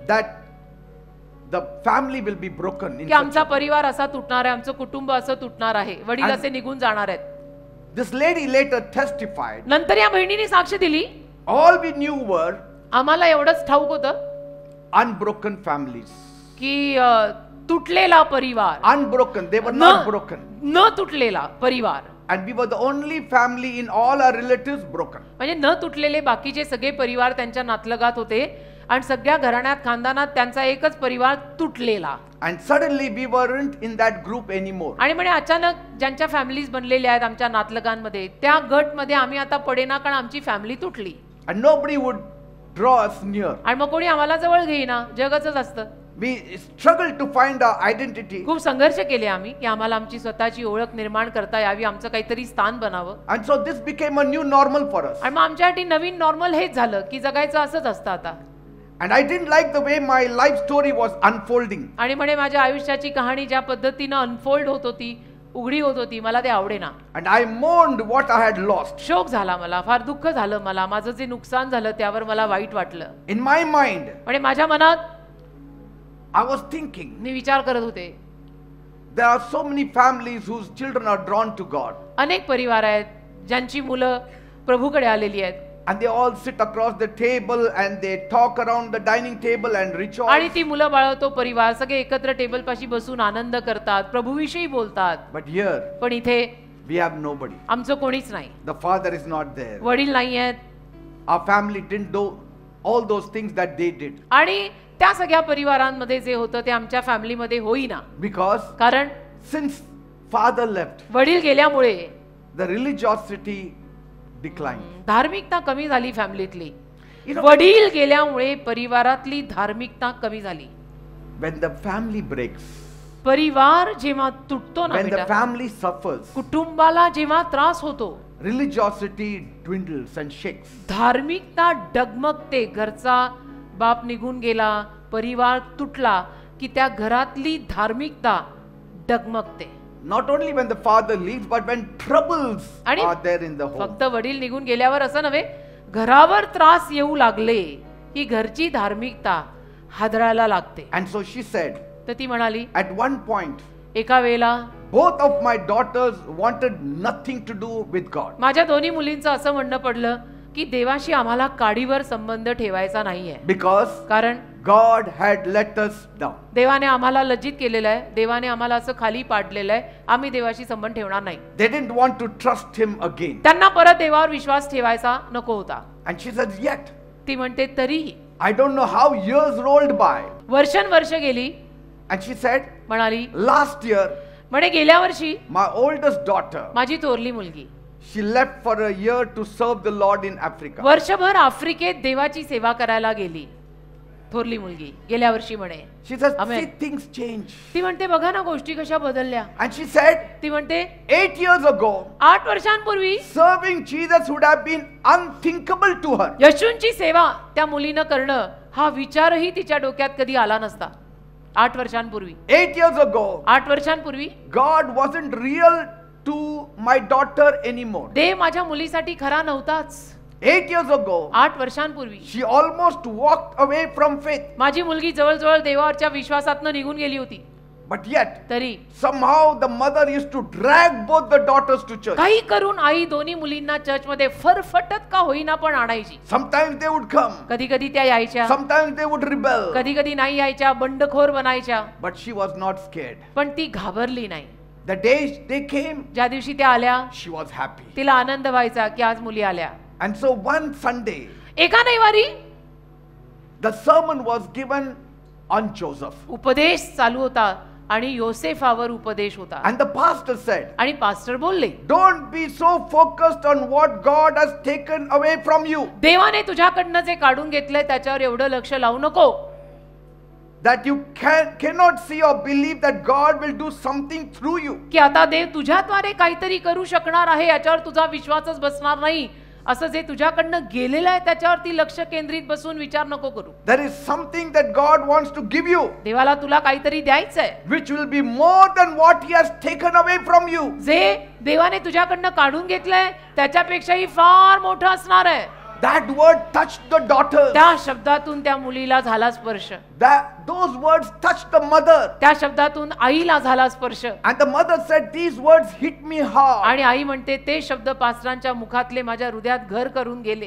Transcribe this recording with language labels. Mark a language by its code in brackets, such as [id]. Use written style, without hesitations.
[en] that the family will be broken. In [mr] की आमचा परिवार असा तुटणार आहे, आमचं कुटुंब असं तुटणार आहे, वडील [en] And- [mr] असे निघून जाणार आहेत. [en] This lady later testified, [mr] नंतर या बहिणीने साक्ष दिली, [en] all we knew were [mr] आम्हाला एवढंच ठाऊक होतं [en] unbroken families. [mr] की तुटलेला परिवार, [en] Unbroken, they were not broken. [mr] न तुटलेला परिवार. [en] and we were the only family in all our relatives broken. [mr] म्हणजे न तुटलेले बाकीचे सगळे परिवार त्यांच्या नातलगात होते आणि सगळ्या घराण्यात खानदानात त्यांचा एकच परिवार तुटलेला. [en] And suddenly we weren't in that group anymore. [mr] आणि म्हणजे अचानक ज्यांच्या फॅमिलीज बनलेल्या आहेत आमच्या नातलगांमध्ये त्या गटमध्ये आम्ही आता पडेना कारण आमची फॅमिली तुटली. [en] And nobody would draw us near. [mr] आणि मग कोणी आम्हाला जवळ घेईना, जगच असतं. [en] We struggled to find our identity. [mr] खूप संघर्ष केले आम्ही की आम्हाला आमची स्वतःची ओळख निर्माण करता यावी, आमचं काहीतरी स्थान बनावं. [en] And so this became a new normal for us. [mr] आणि मग आमच्यासाठी नवीन नॉर्मल हेच झालं की जगायचं असंच असतं आता. [en] And I didn't like the way my life story was unfolding. [mr] आणि म्हणे माझ्या आयुष्याची कहाणी ज्या पद्धतीनं अनफोल्ड होत होती, उघडी होत होती, मला ते आवडेना. [en] And I mourned what I had lost. [mr] शोक झाला मला, फार दुःख झालं मला, माझं जे नुकसान झालं त्यावर मला वाईट वाटलं. [en] In my mind, [mr] म्हणजे माझ्या मनात [en] I was thinking, [mr] मी विचार करत होते, [en] there are so many families whose children are drawn to God. [mr] अनेक परिवार आहेत ज्यांची मुलं प्रभूकडे आलेली आहेत. [en] And they all sit across the table and they talk around the dining table and rejoice. [mr] आणि ती मुलं बाळ तो परिवार सगळे एकत्र टेबल पाशी बसून आनंद करतात, प्रभूविषयी बोलतात. [en] But here [mr] पण इथे [en] we have nobody. [mr] आमचं कोणीच नाही. [en] The father is not there. [mr] वडील नाही आहेत. [en] Our family didn't do all those things that they did. [mr] आणि त्या सगळ्या परिवारांमध्ये जे होतं ते आमच्या फॅमिलीमध्ये होईना. [en] Because [mr] कारण [en] since father left, [mr] वडील गेल्यामुळे [en] the religiosity declined. [mr] धार्मिकता कमी झाली फॅमिलीतली. [en] You know, [mr] वडील गेल्यामुळे परिवारातली धार्मिकता कमी झाली. [en] when the family breaks, [mr] परिवार जेव्हा तुटतो ना [en] when the [mr] बेटा, [en] family suffers, [mr] कुटुंबाला जेव्हा त्रास होतो, [en] religiosity dwindles and shakes. [mr] धार्मिकता डगमगते. घरचा बाप निघून गेला, परिवार तुटला की त्या घरातली धार्मिकता डगमगते. [en] Not only when the father leaves, but when troubles [mr] आणि [en] are there in the home. [mr] फक्त वडील निघून गेल्यावर असं नव्हे, घरावर त्रास येऊ लागले की घरची धार्मिकता हादरायला लागते. [en] And so she said, [mr] तर ती म्हणाली, [en] at one point, [mr] एका वेळेला [en] both of my daughters wanted nothing to do with God. [mr] माझ्या दोन्ही मुलींचं असं म्हणणं पडलं की देवाशी आम्हाला काडीवर संबंध ठेवायचा नाहीये. [en] Because [mr] कारण [en] God had let us down. [mr] देवाने आम्हाला लज्जित केलेलं आहे, देवाने आम्हाला असं खाली पाडलेलं आहे, आम्ही देवाशी संबंध ठेवणार नाही. [en] They didn't want to trust him again. [mr] त्यांना परत देवावर विश्वास ठेवायचा नको होता. [en] And she said, yet, [mr] ती म्हणते तरीही [en] I don't know how years rolled by. [mr] वर्षानुवर्ष गेली. [en] And she said, [mr] म्हणाली, [en] last year, [mr] म्हणे गेल्या वर्षी [en] my oldest daughter, [mr] माझी थोरली मुलगी [en] she left for a year to serve the Lord in Africa. [mr] वर्षभर आफ्रिकेत देवाची सेवा करायला गेली. थोरली मुलगी गेल्या वर्षी म्हणे. [en] She says, Amen. see, things change. [mr] ती म्हणते बघा ना गोष्टी कशा बदलल्या. [en] And she said, [mr] ती म्हणते [en] 8 years ago, [mr] 8 वर्षांपूर्वी [en] serving Jesus would have been unthinkable to her. [mr] येशूंची सेवा त्या मुलीनं करणं हा विचारही तिच्या डोक्यात कधी आला नसता. 8 वर्षांपूर्वी [en] 8 years ago, [mr] 8 वर्षांपूर्वी [en] God wasn't real to my daughter anymore. [mr] देव माझ्या मुलीसाठी खरा नव्हताच. [en] 8 years ago, [mr] 8 वर्षांपूर्वी [en] she almost walked away from faith. [mr] माझी मुलगी जवळजवळ देवावरच्या विश्वासातनं निघून गेली होती. [en] But yet, [mr] तरी [en] somehow the mother used to drag both the daughters to church. [mr] काही करून आई दोन्ही मुलींना चर्चमध्ये फरफटत का होईना पण आणायची. [en] Sometimes they would come, [mr] कधी कधी त्या यायच्या, [en] sometimes they would rebel. [mr] कधी कधी नाही यायच्या, बंडखोर बनायच्या. [en] But she was not scared. [mr] पण ती घाबरली नाही. [en] The day they came, [mr] ज्या दिवशी त्या आल्या [en] she was happy. [mr] तिला आनंद व्हायचा की आज मुली आल्या. [en] And so one Sunday, [mr] एका रविवारी [en] the sermon was given on Joseph. [mr] उपदेश चालू होता आणि योसेफावर उपदेश होता. [en] And the pastor said, [mr] आणि पास्टर बोलले, [en] don't be so focused on what God has taken away from you, [mr] देवाने तुझ्याकडनं जे काढून घेतलंय त्याच्यावर एवढं लक्ष लावू नको, [en] that you cannot see or believe that God will do something through you. [mr] की आता देव तुझ्याद्वारे काहीतरी करू शकणार आहे याच्यावर तुझा विश्वासच बसणार नाही. असं जे तुझ्याकडनं गेलेलं आहे त्याच्यावरती लक्ष केंद्रित बसून विचार नको करू. [en] There is something that God wants to give you, [mr] देवाला तुला काहीतरी द्यायचंय [en] which will be more than what He has taken away from you. [mr] जे देवाने तुझ्याकडनं काढून घेतलंय त्याच्यापेक्षाही फार मोठं असणार आहे. [en] That word touched the daughters. [mr] त्या शब्दातून त्या मुलीला झाला स्पर्श. [en] Those words touched the mother. [mr] त्या शब्दातून आईला झाला स्पर्श. [en] And the mother said, these words hit me hard. [mr] आणि आई म्हणते ते शब्द पास्टरांच्या मुखातले माझ्या हृदयात घर करून गेले.